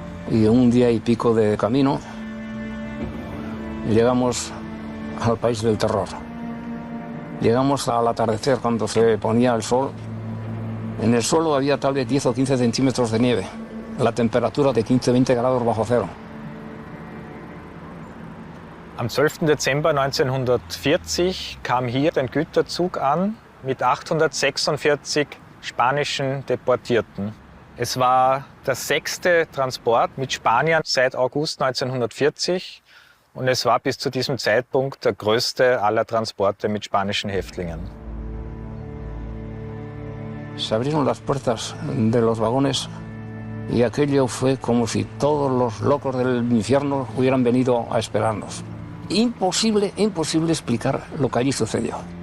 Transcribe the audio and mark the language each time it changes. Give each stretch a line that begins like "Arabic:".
Spanish: Y un día y pico de camino llegamos al país del terror. Llegamos al atardecer cuando se ponía el sol. En el suelo había tal vez 10 o 15 centímetros de nieve. La temperatura de 15-20 grados bajo cero.
German: Am 12. Dezember 1940 kam hier ein Güterzug an mit 846 spanischen Deportierten. Es war der 6. Transport mit Spaniern seit August 1940 und es war bis zu diesem Zeitpunkt der größte aller Transporte mit spanischen Häftlingen.
Spanish: Se abrieron las puertas de los vagones y aquello fue como si todos los locos del infierno hubieran venido a esperarnos. Imposible explicar lo que allí sucedió.